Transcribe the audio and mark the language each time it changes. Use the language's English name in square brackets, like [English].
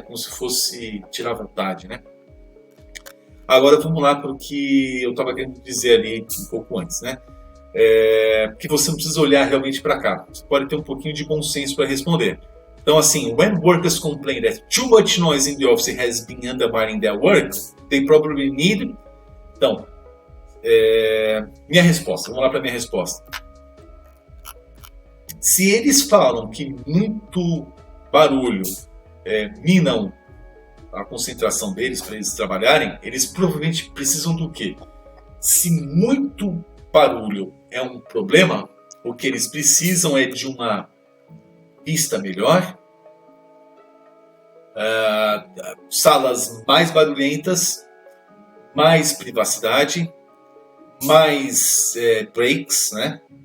[Portuguese] Como se fosse tirar a vontade, né? Agora vamos lá para o que eu estava querendo dizer ali um pouco antes, né? Que você não precisa olhar realmente para cá. Você pode ter um pouquinho de bom senso para responder. Então, assim, [English] when workers complain that too much noise in the office has been undermining their work, they probably need... [Portuguese] Então, minha resposta. Vamos lá para minha resposta. Se eles falam que muito barulho minam a concentração deles para eles trabalharem, eles provavelmente precisam do quê? Se muito barulho é um problema, o que eles precisam é de uma vista melhor, salas mais barulhentas, mais privacidade, mais breaks, né?